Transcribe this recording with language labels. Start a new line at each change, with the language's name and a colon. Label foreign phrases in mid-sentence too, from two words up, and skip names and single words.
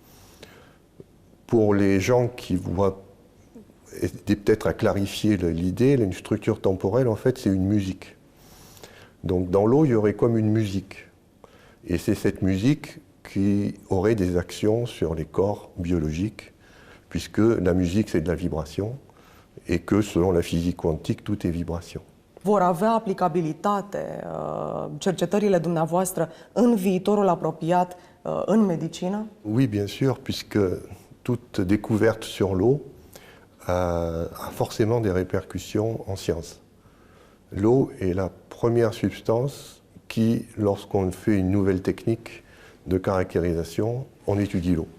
French: Pour les gens qui voient, aider peut-être à clarifier l'idée, une structure temporelle, en fait, c'est une musique. Donc dans l'eau, il y aurait comme une musique. Et c'est cette musique qui aurait des actions sur les corps biologiques, puisque la musique, c'est de la vibration, et que selon la physique quantique, tout est vibration.
Romanian: Vor avea aplicabilitate cercetările dumneavoastră în viitorul apropiat în medicină?
French: Oui, bien sûr, puisque toute découverte sur l'eau a forcément des répercussions en sciences. L'eau est la première substance qui, lorsqu'on fait une nouvelle technique de caractérisation, on étudie l'eau.